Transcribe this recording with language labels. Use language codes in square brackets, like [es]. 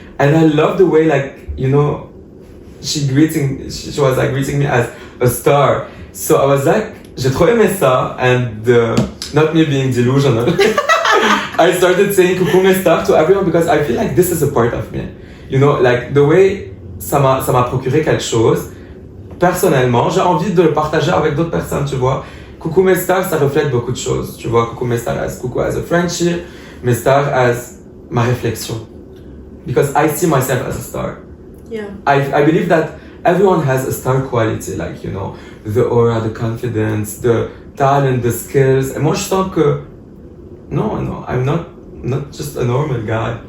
[en] And I love the way like, you know, she was like greeting me as a star. So I was like, [fr] j'ai trop aimé ça, [en] and not me being delusional. I started saying [fr] coucou mes stars [en] to everyone because I feel like this is a part of me. You know, like the way [fr] ça m'a procuré quelque chose. Personnellement, j'ai envie de le partager avec d'autres personnes, tu vois. Coucou mes stars, ça reflète beaucoup de choses. Tu vois, coucou mes stars as coucou as a Frenchie, mes stars as ma réflexion. [en] Because I see myself as a star. Yeah. I believe that everyone has a star quality, like, you know, the aura, the confidence, the talent, the skills. [fr] Et moi, je sens que, [en] no, I'm not just a normal guy.